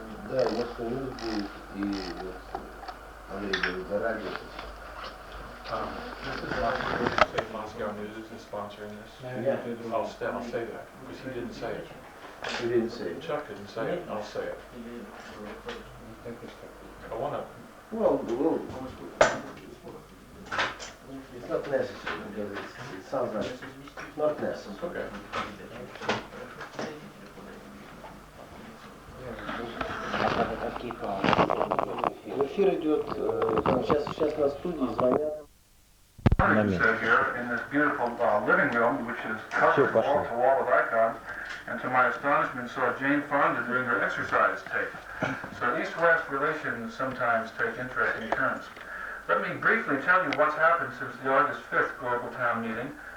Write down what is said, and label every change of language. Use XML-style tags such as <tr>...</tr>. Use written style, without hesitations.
<ru>Да, несколько минут будет, и вот Андрей говорит, на радио.</ru> <en>This is Moscow News is sponsoring this. Yeah. I'll say that, because he didn't say it. You didn't say it. Chuck didn't say it, I'll say it. I want to... Well, it's not necessary, because it sounds like it's not necessary. Okay.</en> <ru>Эфир идет, сейчас на студии звонят.</ru> <en>Here in this beautiful living room, which is covered wall to wall with icons, and to my astonishment saw Jane Fonda doing her exercise tape. So East-West relations sometimes take interesting turns. Let me briefly tell you what's happened since the August 5th Global Town meeting.</en>